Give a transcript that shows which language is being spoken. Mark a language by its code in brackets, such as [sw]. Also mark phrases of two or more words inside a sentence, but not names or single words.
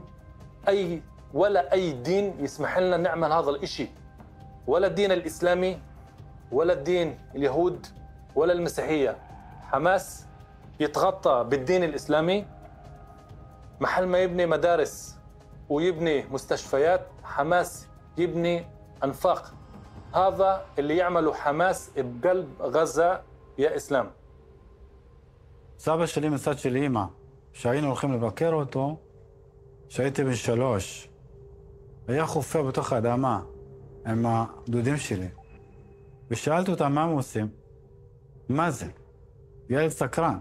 [ar] ولا أي دين يسمح لنا نعمل هذا الإشي، ولا الدين الإسلامي ولا الدين اليهود ولا المسيحية. حماس يتغطى بالدين الإسلامي، محل ما يبني مدارس ويبني مستشفيات، حماس يبني أنفاق. هذا اللي يعمله حماس بقلب غزة يا إسلام. [he] סבא שלי מצד של אמא, שהיינו הולכים לבקר אותו, שהייתי בן 3, היה חופר בתוך האדמה עם הדודים שלי. ושאלתי אותם מה הם עושים. מה זה? ילד סקרן.